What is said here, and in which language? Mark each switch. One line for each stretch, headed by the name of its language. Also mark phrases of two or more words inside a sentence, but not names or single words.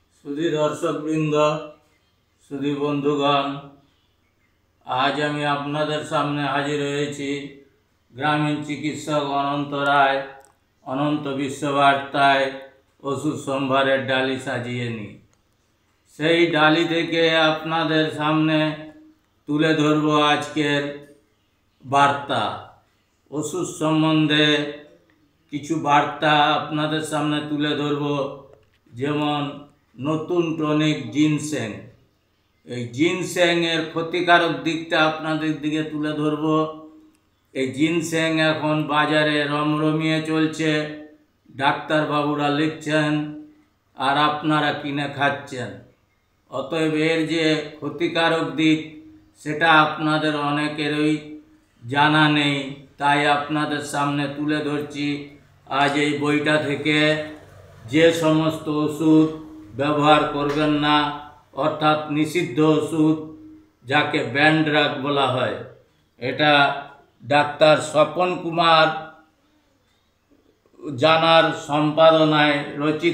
Bangla: সুধী দর্শকবৃন্দ সুধী বন্ধুগণ আজ আমি আপনাদের সামনে হাজির হয়েছি গ্রামীণ চিকিৎসক অনন্ত রায় অনন্ত বিশ্ববার্তায় ওষুধ সম্ভারের ডালি সাজিয়ে নিয়ে সেই ডালি থেকে আপনাদের সামনে তুলে ধরবো আজকের বার্তা ওষুধ সম্বন্ধে কিছু বার্তা আপনাদের সামনে তুলে ধরবো যেমন নতুন টনিক জিনসেং জিনসেংয়ের ক্ষতিকারক দিকটা আপনাদের দিকে তুলে ধরবো। জিনসেং এখন বাজারে রমরমিয়ে চলছে, ডাক্তার বাবুরা লিখছেন আর আপনারা কিনে খাচ্ছেন। অতএব এর যে ক্ষতিকারক দিক সেটা আপনাদের অনেকেরই জানা নেই, তাই আপনাদের সামনে তুলে ধরছি आज এই বইটা থেকে যে সমস্ত ওষুধ ব্যবহার করবেন না অর্থাৎ নিষিদ্ধ ওষুধ যাকে
English: ban drug
Bangla: বলা হয়, এটা ডাক্তার স্বপন কুমার জানার সম্পাদনায় রচিত।